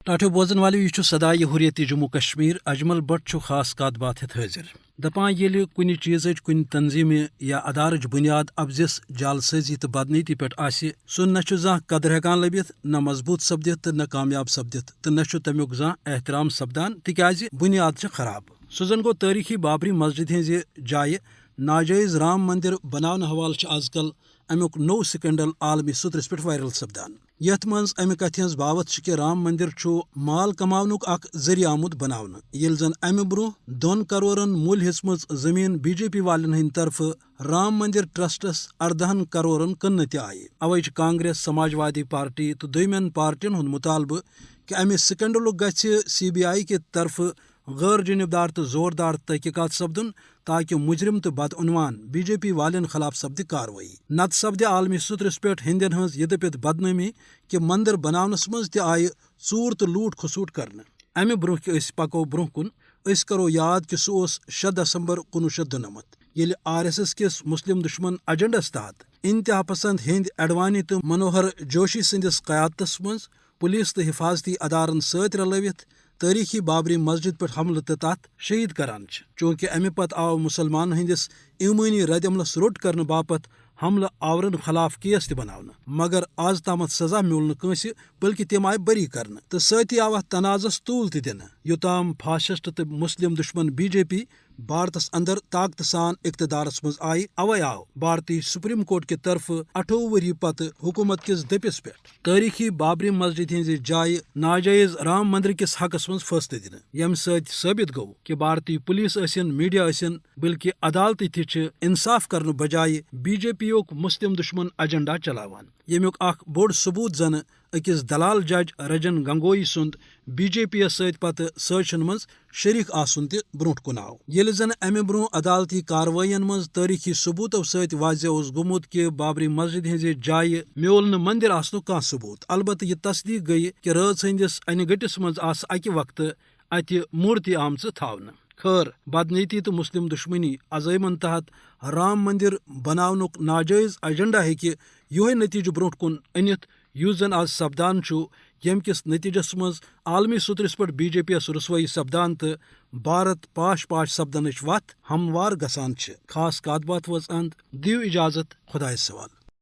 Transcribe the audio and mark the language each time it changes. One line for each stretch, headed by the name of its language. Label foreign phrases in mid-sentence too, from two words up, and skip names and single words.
Kashmiri: ٹاٹو بوزن والو یہ صدائے حریت جموں کشمیر اجمل بٹ خاص کات بات ہتھ حاضر دپان یل کن چیز کن تنظیم یا ادارچ بنیاد افزس جالسازی تو بدنیتی پہ سہ نہ زان قدر ہیکان لبت نہ مضبوط سپدت تو نہ کامیاب سپدت تو نہ تمیک زان احترام سپدان تکیاز بنیاد خراب سہ زن گو تاریخی بابری مسجد ہز جائے ناجائز رام مندر بناون حوالہ آز کل امیک نو سکینڈل عالمی سطرس پہ وائرل سپدان یتھ من امہ کتھ ہز باوت کہ رام مندر مال کماونک اخ ذریعہ آمت بناون یل زن امہ برو 2 کرورن مول ہیژمژ زمین بی جے پی والن ہند طرف رام مندر ٹرسٹس 18 کرورن کن تہ آئے اوے کانگریس سماجوادی پارٹی تو دویمین پارٹین ہند مطالبہ کہ امہ سکینڈلک گژھِ CBI کے طرف غیر جانبدار تو زوردار تحقیقات سپدن تاکہ مجرم تو بدعنوان بی جے پی والن خلاف سپد کاروٲیی نت سپدِ عالمی سطرس پہ ہندین ہز یہ دپت بدنامی کہ مندر بناونس مز تہ آئہ ژور تو لوٹ کھسوٹ کرنے امہ برہ کہ پکو برہ کن کرو یاد کہ سہ 6 دسمبر 1992 یل RSS کس مسلم دشمن ایجنڈس تحت انتہا پسند ہند اڈوانی تو منوہر جوشی سندس قیادتس مز پولیس تو حفاظتی ادارن ست رلوت تاریخی بابری مسجد پہ حملہ تو تات شہید کران چونکہ امہ پتہ آو مسلمان ہندس ایمانی رد عملس روٹ کرنے باپت حملہ آورن خلاف کیس تہ بناونہ مگر آز تامت سزا میول نہ بلکہ تم آئی بری کرنے تو ستی آو تنازس طول تہ دنہ یوتام فاشسٹ تو مسلم دشمن بی جے پی بھارتس اندر طاقت سان اقتدارس مز آئی اوے آو بھارتی سپریم کورٹ کی طرف 28 وری پتہ حکومت کس دپس پہ تاریخی بابری مسجد ہز جائے ناجائز رام مندر کس حقس مز فیصلہ دن یم ست ثابت گو کہ بھارتی پولیس میڈیا بلکہ عدالت تہ انصاف کرنے بجائے بی جے پی یوک مسلم دشمن ایجنڈا چلاوان یمیک اخ بوڑ ثبوت زن اکس دلال جج رجن گنگوئی سند بی جے پی یس ست پتہ سازشن مز شریک آسن تہ برونٹ کن آو یل زن امہ برو عدالتی کاروائین مز تاریخی ثبوتو ست واضح اوس گومت کہ بابری مسجد ہز جائے میول نہ مندر آسنک کان ثبوت البتہ یہ تصدیق گئی کہ رٲژ ہندس انہ گٹس مز آس اکہ وقت اتہ مورتی آمژ تھاونہ خیر بدنیتی تو مسلم دشمنی عزائمن تحت رام مندر بناونک ناجائز ایجنڈا ہیکہ یہ نتیجہ برونٹ کن انت یس زن آز سپدان یم کس نتیجس مز عالمی سطرس پہ بی جے پی یس رسوائی سپدان تو بھارت پاش پاش سپدنچ وتھ ہموار گسان خاص کات بات وز اند دیو اجازت خدائے سوال